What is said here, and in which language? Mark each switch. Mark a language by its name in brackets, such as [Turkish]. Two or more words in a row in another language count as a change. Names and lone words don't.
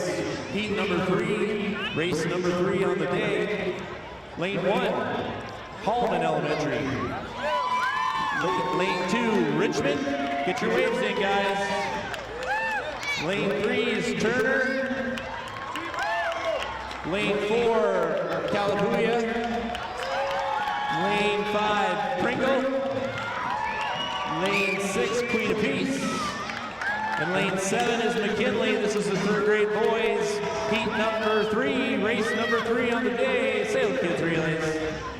[English] Heat number 3, race number 3 on the day. Lane 1, Hallman Elementary. Lane 2, Richmond. Get your waves in, guys. Lane 3 is Turner. Lane 4, Calapooia. Lane 5, Pringle. Lane 6, Queen of Peace. And lane 7 is McKinley. This is the third grade boys. Heat number 3, race number 3 on the day. Salem Kids Relays.